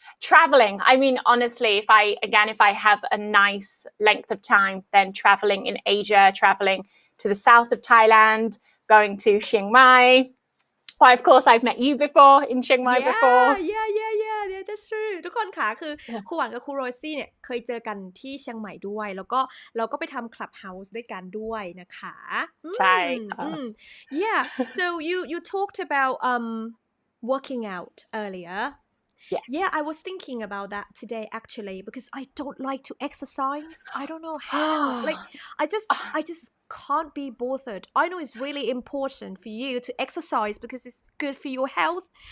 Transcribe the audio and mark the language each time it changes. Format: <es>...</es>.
<en>Traveling. I mean, honestly, if I have a nice length of time, then traveling in Asia, traveling to the south of Thailand, going to Chiang Mai. Why, of course, I've met you before in Chiang Mai before. Yeah, that's true.</en> <th>ทุกคนค่ะคือครูหวานกับครูโรซี่เนี่ยเคยเจอกันที่เชียงใหม่ด้วยแล้วก็เราก็ไปทำ Clubhouse ด้วยกันด้วยนะคะ ใช่</th> <en>Yeah, so you talked about working out earlier. Yeah, I was thinking about that today actually because I don't like to exercise. I don't know how. Like I just can't be bothered. I know it's really important for you to exercise because it's good for your health.</en>